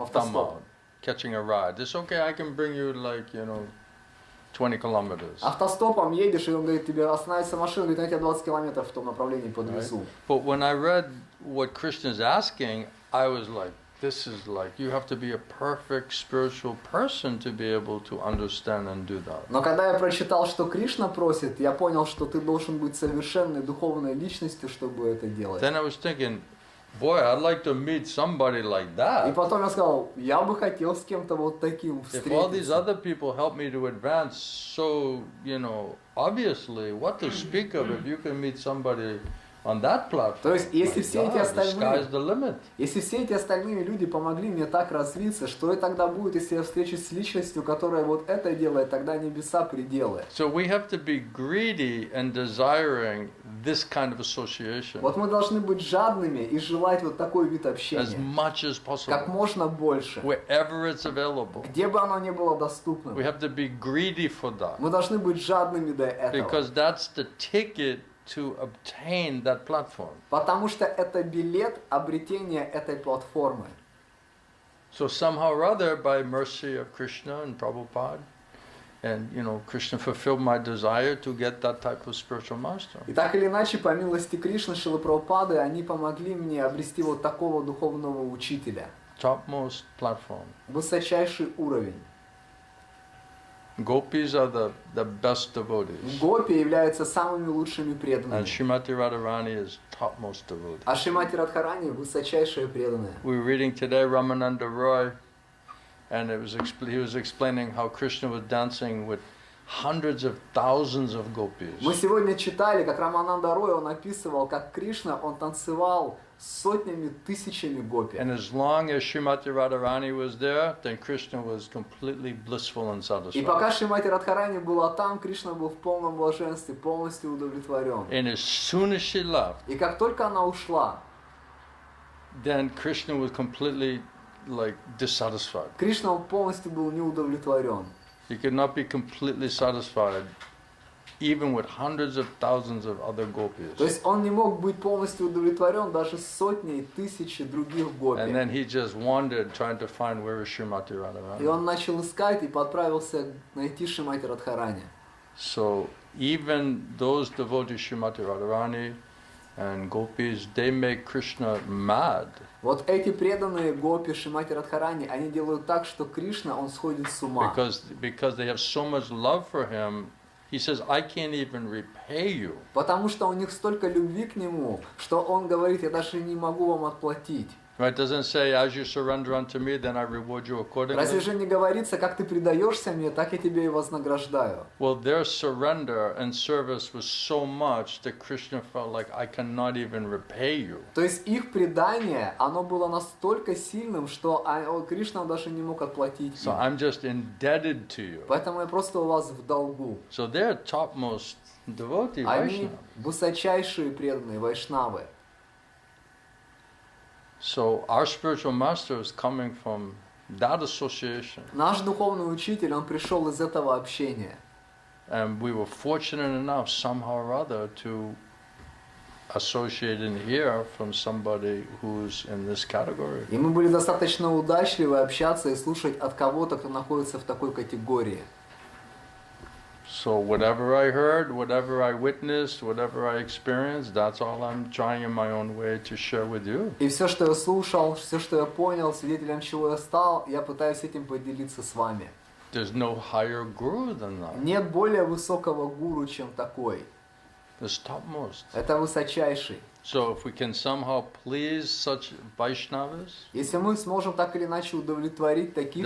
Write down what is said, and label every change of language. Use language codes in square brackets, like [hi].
[en] thumb [ru] автостоп. [en] out, catching a ride. It's okay. I can bring you 20 kilometers. [ru] Автостопом едешь, и он говорит, тебе остановится машина, говорит, я тебя 20 километров в том направлении подвезу. [en] But when I read what Krishna is asking, I was like, this is like, you have to be a perfect spiritual person to be able to understand and do that. [ru] Но когда я прочитал, что Кришна просит, я понял, что ты должен быть совершенной духовной личностью, чтобы это делать. [en] Then I was thinking, boy, I'd like to meet somebody like [ru] И [en] that. [ru] потом я сказал, я бы хотел с кем-то вот таким [en] If all these [ru] встретиться. [en] other people help me to advance so, obviously, what to speak of if you can meet somebody on that platform. [ru] То есть, если [en] My [ru] все эти [en] God, the [ru] остальные, [en] sky's the limit. [ru] если все эти остальные люди помогли мне так развиться, что и тогда будет, если я встречусь с личностью, которая вот это делает, тогда небеса пределы. [en] So we have to be greedy and desiring this kind of association [ru] Вот мы должны быть жадными и желать вот такой вид [en] as [ru] общения, [en] much as [ru] как [en] possible, [ru] можно больше, [en] wherever it's available. [ru] где бы оно ни было [en] We [ru] доступным. [en] have to be greedy for that [ru] Мы должны быть жадными до этого, [en] because that's the ticket to obtain that platform. [ru] потому что это билет обретения этой платформы. [en] So somehow or other, by mercy of Krishna and Prabhupada, and Krishna fulfilled my desire to get that type of spiritual master. [ru] И так или иначе, по милости Кришны, Шилы Прабхупады, они помогли мне обрести вот такого духовного учителя. [en] Topmost platform. [ru] Высочайший уровень. [en] Gopis are the best devotees. [ru] Гопи являются самыми лучшими [en] And [ru] преданными. [en] Srimati Radharani is topmost devotee. [ru] А Шримати Радхарани высочайшие преданные. [en] We were reading today Ramananda Roy, and he was explaining how Krishna was dancing with hundreds of thousands of gopis. [ru] Мы сегодня читали, как Рамананда Рой, он описывал, как Кришна, он танцевал с сотнями, тысячами гопи. [en] And as long as Srimati Radharani was there, then Krishna was completely blissful and [ru] И [en] satisfied. [ru] пока Шримати Радхарани была там, Кришна был в полном блаженстве, полностью удовлетворен. [en] And as soon as she left, [ru] И как только она ушла, [en] then Krishna was completely dissatisfied. [ru] Кришна он полностью был неудовлетворен. [en] He could not be completely satisfied even with hundreds of thousands of other gopis. [ru] То есть он не мог быть полностью удовлетворен даже с сотней, тысячи других [en] And [ru] гопи. [en] then he just wandered trying to find where is Srimati [ru] И [en] Radharani. [ru] он начал искать и отправился найти Шримати Радхарани. [en] So even those devotees Srimati Radharani and gopis, they make Krishna mad. [ru] Вот эти преданные гопи Шримати Радхарани, они делают так, что Кришна, он сходит с ума. [en] Because they have so much love for him, he says, I can't even repay you. [ru] Потому что у них столько любви к нему, что он говорит, я даже не могу вам отплатить. [en] Right? Doesn't say, as you surrender unto me, then I reward you accordingly. [ru] Разве же не говорится, как ты предаешься мне, так я тебе и вознаграждаю? [en] Well, their surrender and service was so much that Krishna felt like I cannot even repay you. [ru] То есть их предание, оно было настолько сильным, что Кришна даже не мог отплатить [en] So [ru] им. [en] I'm just indebted to you. [ru] Поэтому я просто у вас в долгу. [en] So they're topmost devotee, [ru] Они [en] Vaishnava. [ru] высочайшие преданные вайшнавы. [en] So our spiritual master is coming from that association. [ru] Наш духовный учитель, он пришел из этого общения. [en] And we were fortunate enough somehow or other to associate and hear from somebody who's in this category. [ru] И мы были достаточно удачливы общаться и слушать от кого-то, кто находится в такой категории. [en] So whatever I heard, whatever I witnessed, whatever I experienced, that's all I'm trying in my own way to share with you. [ru] И все, что я слушал, все, что я понял, свидетелем чего я стал, я пытаюсь этим поделиться с вами. [en] There's no higher guru than that. [ru] Нет более высокого гуру, чем такой. [en] The topmost. [ru] Это высочайший. [en] So if we can somehow please such Vaishnavas, [ru] Если мы сможем так или иначе удовлетворить таких